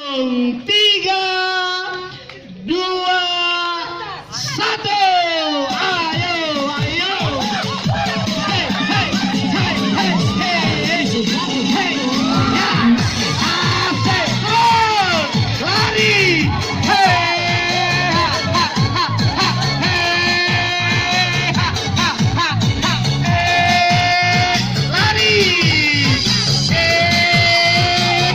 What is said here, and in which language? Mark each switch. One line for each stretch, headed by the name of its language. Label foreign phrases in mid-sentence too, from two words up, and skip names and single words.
Indonesian: hitung 3, 2, 1. Ayo, ayo. Hey, hey, hey, hey, hey, hey. Ya. Asik. Oh, lari. Hey. Ha, ha, ha, ha. Hey. Ha, ha, ha, ha. Hey. Lari. Hey.